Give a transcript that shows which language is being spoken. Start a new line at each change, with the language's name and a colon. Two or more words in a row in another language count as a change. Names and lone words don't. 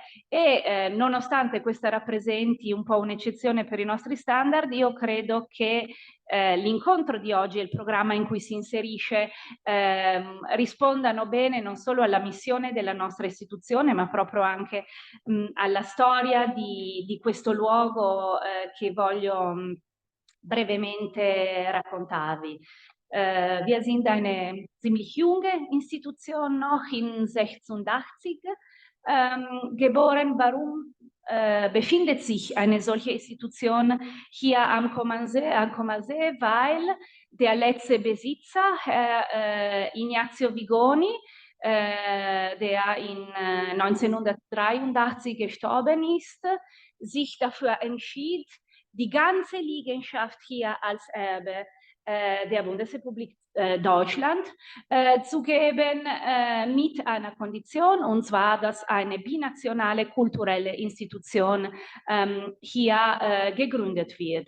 Italian: E nonostante questa rappresenti un po' un'eccezione per i nostri standard, io credo che l'incontro di oggi e il programma in cui si inserisce rispondano bene non solo alla missione della nostra istituzione, ma proprio anche alla storia di questo luogo che voglio brevemente raccontarvi.
German: Wir sind eine ziemlich junge Institution, noch in 86 geboren. Warum befindet sich eine solche Institution hier am Comansee? Weil der letzte Besitzer, Herr Ignazio Vigoni, der in 1983 gestorben ist, sich dafür entschied, die ganze Liegenschaft hier als Erbe der Bundesrepublik Deutschland zu geben, mit einer Kondition, und zwar, dass eine binationale kulturelle Institution hier gegründet wird.